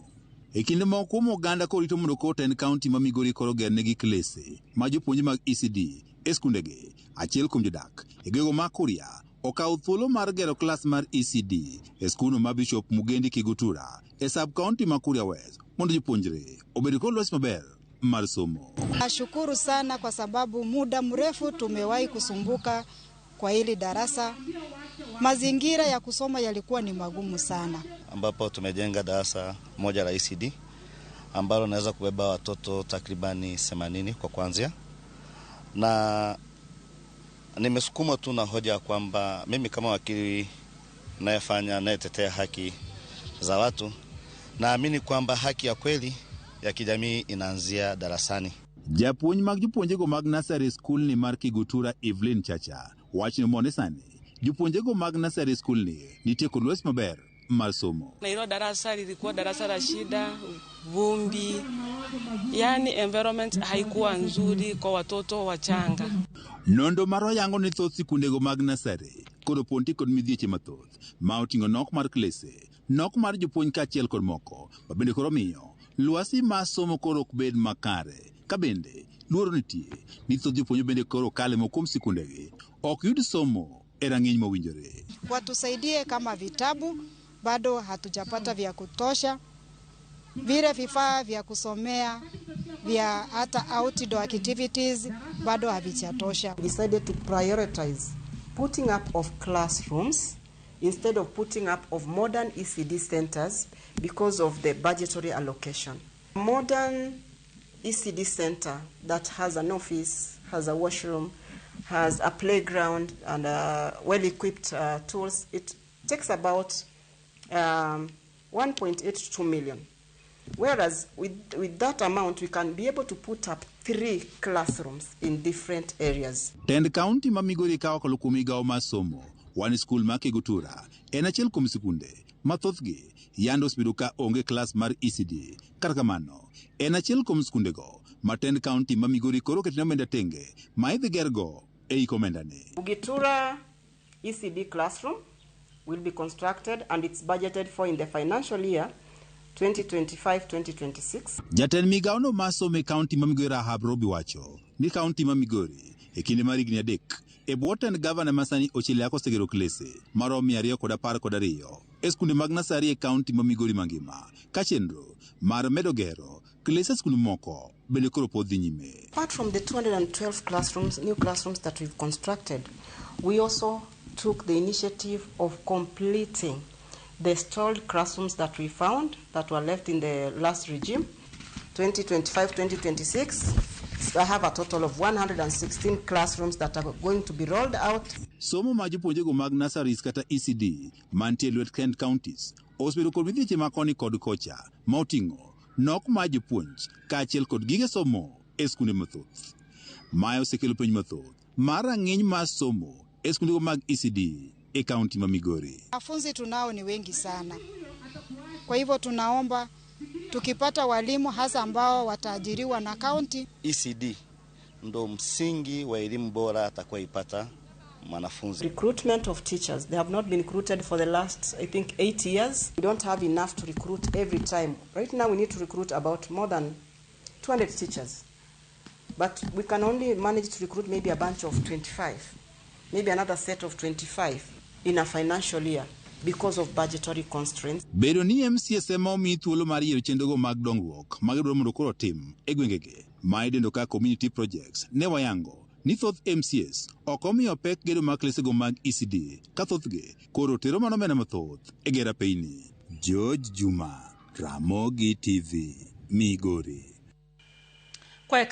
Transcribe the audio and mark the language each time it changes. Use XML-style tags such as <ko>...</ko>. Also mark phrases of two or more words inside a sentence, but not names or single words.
<luo>E kinde moko oganda korito mondo koten county ma Migori koro gernegi klese ma jopuonje mag ECD e skundegi. Achiel kuom jodak e gweng ma Kuria okawo thuolo mar gero klas mar ECD e skul ma Bishop Mugendi Kugitura e sub county ma Kuria West mondo jopuonjre obed kod lwasi maber mar somo.</luo> <sw>Nashukuru sana kwa sababu muda mrefu tumewahi kusumbuka kwa hili darasa. Mazingira ya kusoma yalikuwa ni magumu sana. Ambapo tumejenga darasa moja la ECD ambalo naweza kubeba watoto takribani 80 kwa kuanzia. Na nimesukuma tu na hoja kwamba mimi kama wakili nayetetea haki za watu, naamini kwamba haki ya kweli ya kijamii inaanzia darasani.</sw> <luo>Japuonj mag jopuonjego mag</luo> <en>nursery school</en> <luo>ni mar Kugitura Evelyn Chacha wachni mone sani jopuonjego mag</luo> <en>nursery school</en> <luo>ni nitie kod lwasi maber mar somo.</luo> <sw>Na hilo darasa lilikuwa darasa la shida, vumbi, yani environment haikuwa nzuri kwa watoto wachanga.</sw> <luo>Nondo maro yango ni thoth sikundego mag nursery kod ponti kod midhieche mathoth ma oting'o nok mar klese, nok mar jopuonj kaachiel kod moko ma bende koro miyo lwasi ma somo koro ok bed makare. Ka bende luoro nitie ni thoth jopuonj bende koro kale mokom sikundegi ok yud somo e rang'iny mowinjore.</luo> <sw>Watusaidie kama vitabu, bado hatujapata vya kutosha. Vile vifaa vya kusomea vya hata outdoor activities bado havijatosha.</sw> <en>We decided to prioritize putting up of classrooms instead of putting up of modern ECD centers because of the budgetary allocation. Modern ECD center that has an office, has a washroom, has a playground and well-equipped tools, it takes about 1.8 to 2 million. Whereas with that amount, we can be able to put up 3 classrooms in different areas.</en> <luo>Tend county ma Migori kawo kalo kuom migawo mar somo.</luo> <en>One school</en> <luo>ma Kugitura en achiel kuom sikunde mathothgi yando osebedo ka onge klas mar ECD. Kata kamano en achiel kuom skundego ma Tend county ma Migori koro ketne omenda tenge ma idhi gergo e iko omendani.</luo> <en>Kugitura ECD classroom will be constructed and it's budgeted for in the financial year 2025-2026.</en> <luo>Jatend migawono ma somo e county ma Migori Rahab Robi wacho ni county ma Migori e kinde mar higni 3 e bwo tend gavana masani Ochile osegero klese maromo 212 e skunde mag nursery e county ma Migori mangima ka chenro mar medo gero klese skunde moko bende koro pod dhi nyime.</luo> <en>Apart from the 212 classrooms, new classrooms that we've constructed, we also took the initiative of completing the stalled classrooms that we found that were left in the last regime, 2025-2026. I have a total of 116 classrooms that are going to be rolled out.</en> <luo>Somo ma jopuonjego mag nurseries kata ECD mantie lwet Kent counties osebedo kod midhieche ma koni kod kocha ma oting'o nok ma jopuonj kaachiel kod gige somo e skunde mathoth. Mae osekelo penj mathoth mar rang'iny mar somo e skundego mag ECD e county ma Migori.</luo> <sw>Wanafunzi tunao ni wengi sana. Kwa hivyo tunaomba tukipata walimu hasa ambao wataajiriwa na county. ECD ndo msingi wa elimu bora atakayoipata mwanafunzi.</sw> <en>Recruitment of teachers, they have not been recruited for the last, I think, 8 years. We don't have enough to recruit every time. Right now we need to recruit about more than 200 teachers. But we can only manage to recruit maybe a bunch of 25, maybe another set of 25 in a financial year because of budgetary constraints.</en> <luo>Bedo ni MCAs ema omi thuolo mar yiero chenrogo mag dongruok mag dwaro mondo koro tim e gwengegi ma idendo ka</luo> <en>community projects</en> <luo>ne wayango ni thoth MCAs ok omiyo pek gedo mag klesego mag ECD ka thothgi koro tero mano omenda mathoth e gero apeyni. George Juma, Ramogi TV, Migori.</luo>